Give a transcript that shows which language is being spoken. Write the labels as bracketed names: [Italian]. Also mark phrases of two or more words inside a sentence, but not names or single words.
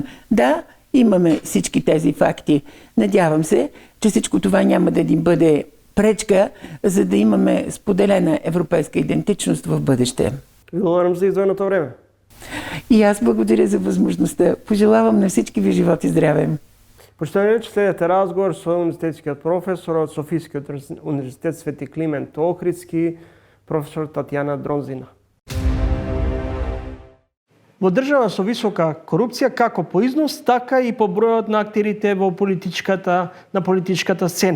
[Bulgarian] Да, имаме всички тези факти. Надявам се, че всичко това няма да ни бъде пречка, за да имаме споделена европейска идентичност в бъдеще. [Macedonian] Благодарам за издвоеното време. [Bulgarian] И аз благодаря за възможността. Пожелавам на всички ви живот и здраве. [Macedonian] Почитувани речи, следете разговор со универзитетскиот професор од Софискиот универзитет Свети Климент Охридски, професор Татјана Дронзина. Во држава со висока корупција, како по износ, така и по бројот на актерите на политичката сцена.